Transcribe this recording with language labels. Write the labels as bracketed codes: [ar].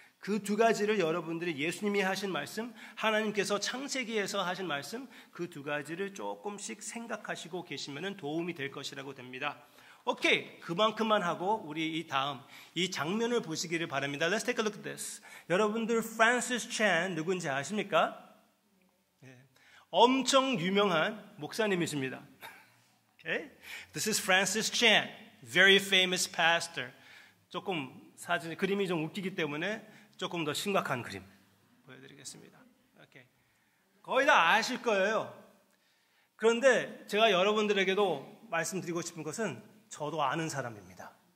[ko] 그 두 가지를 여러분들이 예수님이 하신 말씀, 하나님께서 창세기에서 하신 말씀, 그 두 가지를 조금씩 생각하시고 계시면 도움이 될 것이라고 됩니다. 오케이, 그만큼만 하고 우리 이 장면을 보시기를 바랍니다. [en] Let's take a look at this. [ko] 여러분들 프란시스 챈 누군지 아십니까? 네. 엄청 유명한 목사님이십니다. [en] Okay? This is Francis Chan, very famous pastor. [ko] 조금 그림이 좀 웃기기 때문에 조금 더 심각한 그림 보여드리겠습니다. Okay. 거의 다 아실 거예요. 그런데 제가 여러분들에게도 말씀드리고 싶은 것은 저도 아는 사람입니다.